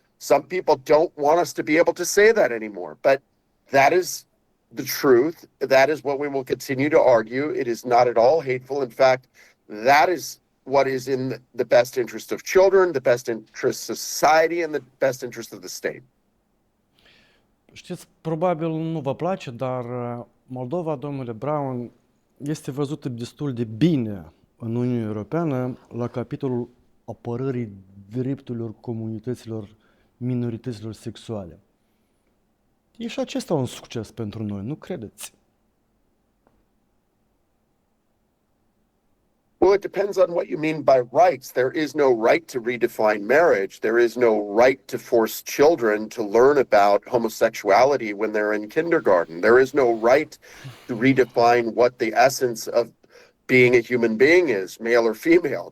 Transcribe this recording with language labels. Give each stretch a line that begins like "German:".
English: Some people don't want us to be able to say that anymore, but that is the truth. That is what we will continue to argue. It is not at all hateful. In fact, that is what is in the best interest of children, the best interest of society, and the best interest of the state.
Romanian: Știți, probabil nu vă place, dar Moldova, domnule Brown, este văzută destul de bine în Uniunea Europeană la capitolul apărării drepturilor comunităților, minorităților sexuale. E și acesta un succes pentru noi, nu credeți?
English: Well, it depends on what you mean by rights. There is no right to redefine marriage. There is no right to force children to learn about homosexuality when they're in kindergarten. There is no right to redefine what the essence of being a human being is, male or female.